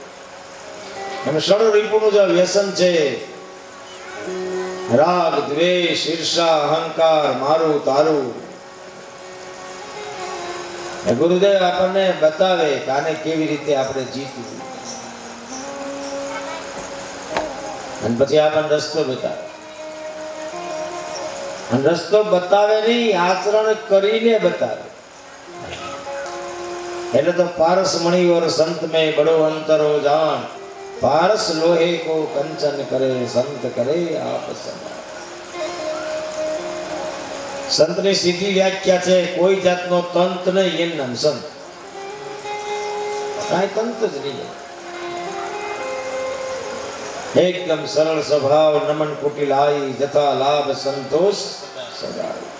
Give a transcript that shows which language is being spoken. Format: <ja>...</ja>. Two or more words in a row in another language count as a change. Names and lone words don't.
<gu>અને સડો રીપુનું જો વ્યસન છે, રાગ દ્વેષ ઈર્ષા અહંકાર મારું તારું, ગુરુદેવ આપણને બતાવે કે આને કેવી રીતે આપણે જીતવું. અને પછી આપણને રસ્તો બતાવે. અને રસ્તો બતાવે નહીં, આચરણ કરીને બતાવે. એટલે તો</gu> <hi>पारस मणिवर संत में बड़ो अंतरो जान पारस लोहे को कंचन करे संत करे आप समान.</hi> <gu>સંતની સીધી વ્યાખ્યા છે, કોઈ જાતનો તંત નહીં, એનું નામ સંત. કાંઈ તંત જ નહીં, એકદમ સરળ સ્વભાવ,</gu> <hi>नमन कुटिल आई जथा लाभ संतोष सदाय.</hi>